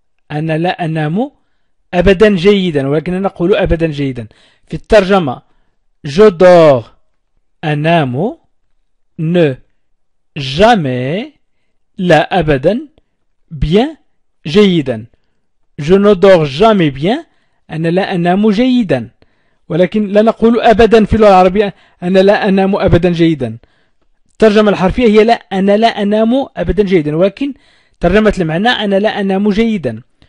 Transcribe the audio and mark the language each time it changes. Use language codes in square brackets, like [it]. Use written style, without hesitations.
[ar] أنا لا أنام أبدا جيدا ولكننا نقول أبدا جيدا. في الترجمة [fr] je dors [ar] أنام [fr] ne jamais [ar] لا أبدا [fr] bien [ar] جيدا. [fr] je ne dors jamais bien [ar] أنا لا أنام جيدا، ولكن لا نقول أبدا في اللغة العربية أنا لا أنام أبدا جيدا. الترجمة الحرفية هي لا أنا لا أنام أبدا جيدا، ولكن ترجمة المعنى أنا لا أنام جيدا.